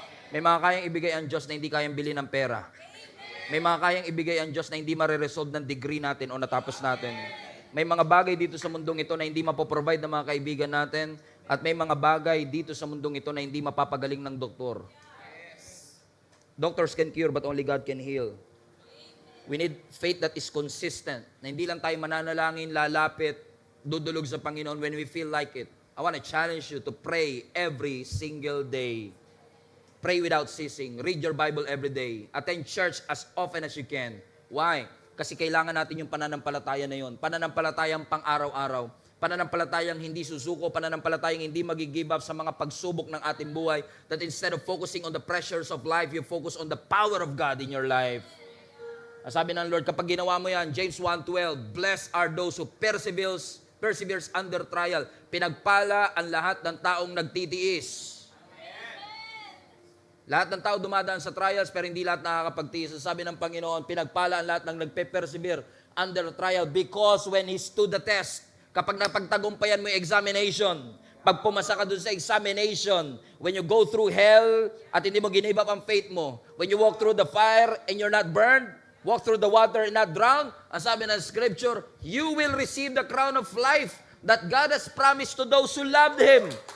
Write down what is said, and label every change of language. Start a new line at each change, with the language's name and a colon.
Filipino: May mga kayang ibigay ang Diyos na hindi kayang bili ng pera. May mga kayang ibigay ang Diyos na hindi mariresolve ng degree natin o natapos natin. May mga bagay dito sa mundong ito na hindi mapoprovide ng mga kaibigan natin, at may mga bagay dito sa mundong ito na hindi mapapagaling ng doktor.
English: Doctors can cure, but only God can heal. We need faith that is consistent,
Filipino: na hindi lang tayo mananalangin, lalapit, dudulog sa Panginoon
English: when we feel like it. I want to challenge you to pray every single day. Pray without ceasing. Read your Bible every day. Attend church as often as you can.
Filipino: Why? Kasi kailangan natin yung pananampalataya na yun. Pananampalatayang pang-araw-araw. Pananampalatayang hindi susuko. Pananampalatayang hindi mag-give up sa mga pagsubok ng ating buhay.
English: That instead of focusing on the pressures of life, you focus on the power of God in your life.
Filipino: Sabi ng Lord, kapag ginawa mo yan, James 1:12,
English: blessed are those who perseveres under trial.
Filipino: Pinagpala ang lahat ng taong nagtitiis. Lahat ng tao dumadaan sa trials, pero hindi lahat nakakapagtiis. Sabi ng Panginoon, pinagpala ang lahat ng nagpe-persevere
English: under trial, because when He stood the test,
Filipino: kapag napagtagumpayan mo yung examination, pag pumasa ka dun sa examination,
English: when you go through hell
Filipino: at hindi mo give up ang faith mo,
English: when you walk through the fire and you're not burned, walk through the water and not drowned,
Filipino: ang sabi ng Scripture,
English: you will receive the crown of life that God has promised to those who loved Him.